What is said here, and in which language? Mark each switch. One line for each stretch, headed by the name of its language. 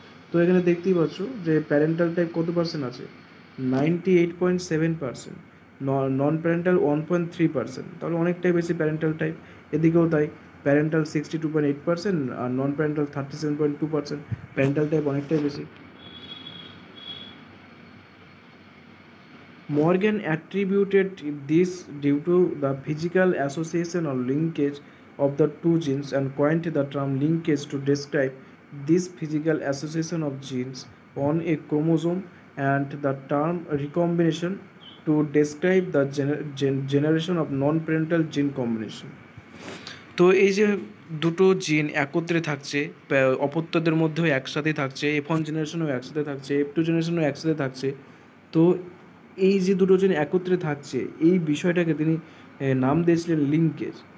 Bangla: তো এখানে দেখতেই পাচ্ছ যে প্যারেন্টাল টাইপ কত পার্সেন্ট আছে, 98.7%, নন প্যারেন্টাল 1.3%, তাহলে অনেকটাই বেশি প্যারেন্টাল টাইপ। এদিকেও তাই, প্যারেন্টাল 62.8% আর নন প্যারেন্টাল 37.2%, প্যারেন্টাল টাইপ অনেকটাই বেশি।
English: Morgan attributed this due to the physical association or linkage of the two genes and coined the term linkage to describe this physical association of genes on a chromosome, and the term recombination to describe the generation of non-parental gene combination.
Bangla: তো এই যে দুটো জিন একত্রে থাকছে, অপত্যদের মধ্যেও একসাথে থাকছে, F1 জেনারেশনেও একসাথে থাকছে, F2 জেনারেশনেও একসাথে থাকছে। তো এই যে দুটো জিন একত্রে থাকছে এই বিষয়টাকে তিনি নাম দিয়েছিলেন লিঙ্কেজ।